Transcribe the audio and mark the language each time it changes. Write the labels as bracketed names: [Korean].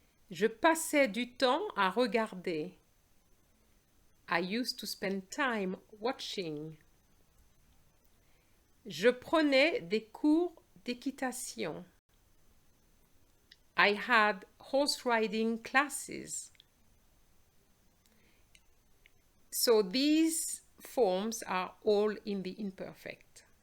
[French] Je passais du temps à regarder. [English] I used to spend time watching. [French] Je prenais des cours d'équitation. [English] I had horse riding classes. So these forms are all in the imperfect.